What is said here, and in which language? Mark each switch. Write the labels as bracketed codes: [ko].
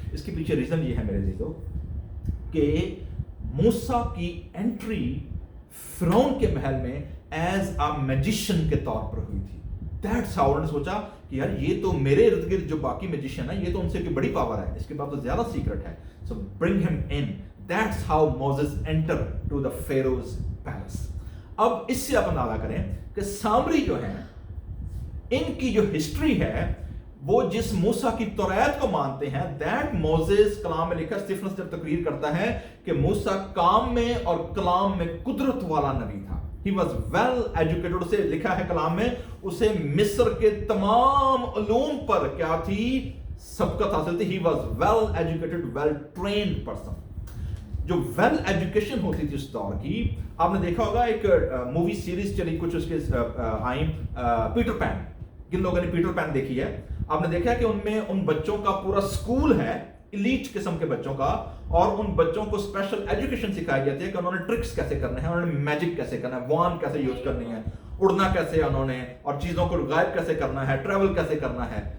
[hi] इसके पीछे रीजन ये है मेरे दोस्तों कि मूसा की एंट्री फिरौन के महल में एज अ मैजिशियन के तौर पर हुई थी। [en] that's how [hi] उन्होंने सोचा कि यार ये तो मेरे इर्द गिर्द जो बाकी मैजिशियन है, ये तो उनसे की बड़ी पावर है, इसके पास तो ज्यादा सीक्रेट है, [en] So bring him in. That's how Moses entered to the Pharaoh's palace. [hi] अब इससे आप अंदाजा करें कि सामरी जो है, इनकी जो हिस्ट्री है, वो जिस मूसा की तौरात को मानते हैं, [en] that Moses, [hi] कलाम में लिखा, स्टीफनस जब तकरीर करता है कि मूसा काम में और कलाम में कुदरत वाला नबी था। [en] He was well educated, [hi] उसे लिखा है कलाम में, उसे मिस्र के तमाम उलूम पर क्या थी? सबकत हासिल थी। [en] He was well educated, well trained person। [hi] जो वेल एजुकेशन होती थी उस दौर की, आपने देखा होगा एक मूवी सीरीज चली कुछ उसके आई, पीटर पैन। किन लोगों ने पीटर पैन देखी है? आपने देखा है कि उनमें उन बच्चों का पूरा स्कूल है, इलीट किस्म के बच्चों का, और उन बच्चों को स्पेशल एजुकेशन सिखाई जाती है कि उन्होंने ट्रिक्स कैसे करने हैं, उन्होंने मैजिक कैसे करना है, वान कैसे यूज करनी है, उड़ना कैसे है उन्होंने, और चीजों को गायब कैसे करना है, ट्रैवल कैसे करना है।